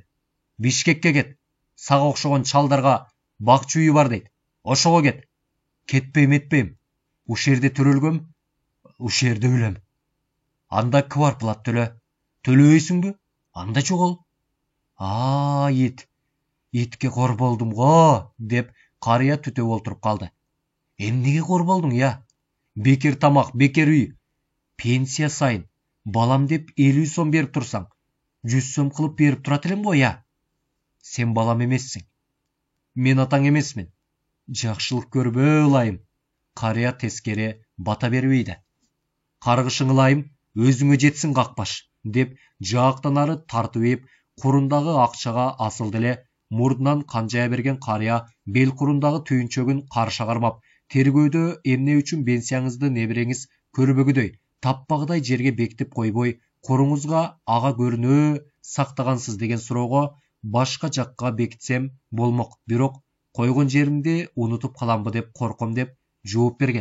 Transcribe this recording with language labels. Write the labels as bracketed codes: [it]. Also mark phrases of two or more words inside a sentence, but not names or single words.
[ky] Бишкекке кет. Сага окшогон чалдарга бакчы үйү бар дейт. Ошого кет. Кетпейм этпейм. Ушерде төрөлгөм, ушерде өлөм. Анда кварплат төлө. Төлөбөйсүңбү? Анда жогол. Итке кор болдум го, деп карыя түтөп отуруп калды. Эмнеге кор болдуң я? Бекер тамак, бекер үй. Пенсия сайын. Балам деп 50 сом берип турсаң, 100 сом кылып берип турат элем го я? Сен балам эмессиң. Мен атаң эмесмин. Жақшылық көрбө ылайым. Карыя тескере бата бербейді. Каргышың ылайым, өзүңө жетсин какпаш, деп жаактан ары тартып еп, курундағы акчага асылды эле мурдунан канжая берген карыя бел курундағы түйүнчөгүн карша кармап, тергөөдө эмне үчүн пенсияңызды небереңиз көрбөгүдөй, таппагыдай жерге бекитип койбой, коруңузга ага көрүнөө сактагансыз деген суроого башка жакка бекитсем болмок, бирок койгон жеримди унутуп каламбы деп корком деп жооп берген.